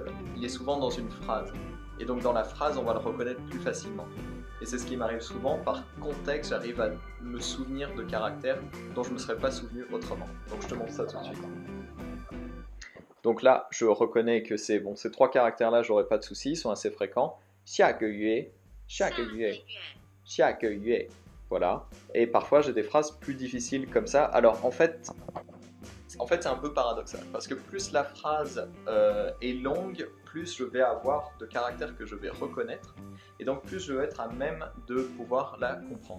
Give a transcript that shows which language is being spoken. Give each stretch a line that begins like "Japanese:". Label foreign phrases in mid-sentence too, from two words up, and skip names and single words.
French: Il est souvent dans une phrase. Et donc dans la phrase, on va le reconnaître plus facilement. Et c'est ce qui m'arrive souvent, par contexte, j'arrive à me souvenir de caractères dont je ne me serais pas souvenu autrement. Donc je te montre ça tout de suite. Donc là, je reconnais que c'est bon, ces trois caractères-là, j'aurais pas de soucis, ils sont assez fréquents.
Chinese: 下个月, 下个月, 下个月.
French: Voilà. Et parfois, j'ai des phrases plus difficiles comme ça. Alors en fait c'est un peu paradoxal, parce que plus la phrase est longue, plus je vais avoir de caractères que je vais reconnaître, et donc plus je vais être à même de pouvoir la comprendre.